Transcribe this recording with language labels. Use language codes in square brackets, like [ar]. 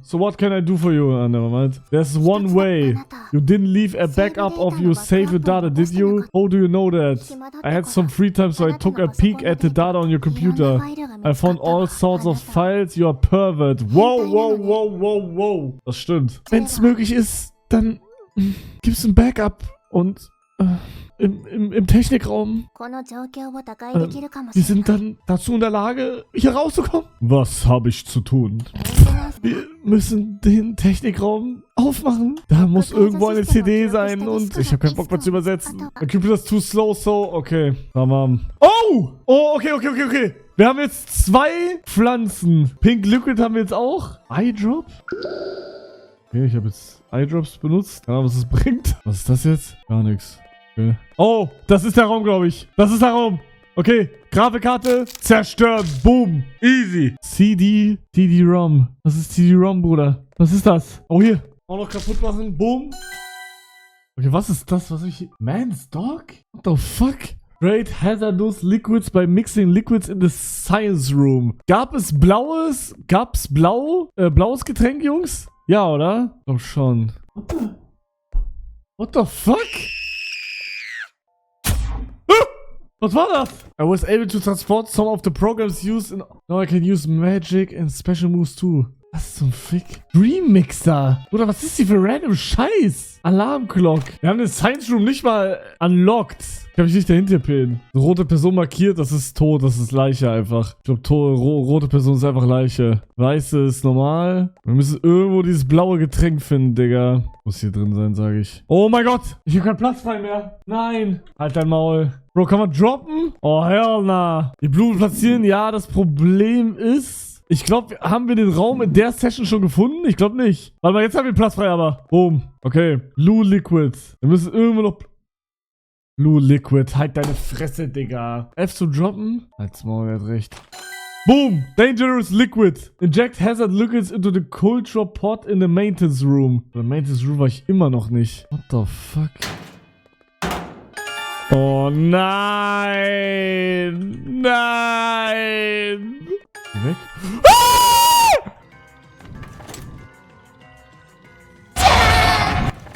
[en] So what can I do for you? Never mind. There's one way. You didn't leave a backup of your saved data, did you? How do you know that? I had some free time, so I took a peek at the data on your computer. I found all sorts of files. You are pervert. Wow. [de] Das stimmt. Wenn es möglich ist, dann gibt's ein Backup und im Technikraum. Wir sind dann dazu in der Lage, hier rauszukommen. Was habe ich zu tun? Wir müssen den Technikraum aufmachen. Da muss irgendwo eine CD sein und ich habe keinen Bock mehr zu übersetzen. Mein Computer ist [en] too slow, so okay. [de] Tamam. Oh! Oh, okay. Wir haben jetzt 2 Pflanzen. Pink Liquid haben wir jetzt auch. Eyedrop? Okay, ich habe jetzt Eyedrops benutzt. Ja, was es bringt. Was ist das jetzt? Gar nichts. Okay. Oh, das ist der Raum, glaube ich. Das ist der Raum. Okay, Grafikkarte zerstört. Boom. Easy. CD-ROM. Was ist CD-ROM, Bruder? Was ist das? Oh, hier. Auch noch kaputt machen. Boom. Okay, was ist das? Was ich... Man's Dog? [en] What the fuck? Great hazardous liquids by mixing liquids in the science room. [de] Gab es blaues? Gab's blaues Getränk, Jungs? Ja, oder? Ich glaub schon. [en] What the fuck? [de] Was war das? [en] I was able to transport some of the programs used in... Now I can use magic and special moves too. [de] Was zum Fick? Dream Mixer. Oder was ist die für random Scheiß? Alarmclock. Wir haben den Science Room nicht mal unlocked. Kann mich nicht dahinter pillen. Rote Person markiert, das ist tot, das ist Leiche einfach. Ich glaube, rote Person ist einfach Leiche. Weiße ist normal. Wir müssen irgendwo dieses blaue Getränk finden, Digga. Muss hier drin sein, sage ich. Oh mein Gott, ich habe keinen Platz frei mehr. Nein. Halt dein Maul. Bro, kann man droppen? Oh, [en] hell nah. [de] Die Blumen platzieren, ja, das Problem ist... Ich glaube, haben wir den Raum in der Session schon gefunden? Ich glaube nicht. Warte mal, jetzt haben wir Platz frei, aber. Boom. Okay. Blue Liquid. Wir müssen irgendwo noch... Blue Liquid. Halt deine Fresse, Digga. F zu droppen? Halt's Maul, er hat recht. Boom! [en] Dangerous liquid. Inject hazard liquids into the cold drop pot in the maintenance room. [de] In der maintenance room war ich immer noch nicht. [en] What the fuck? [de] Oh nein! Nein! Geh weg. Ah!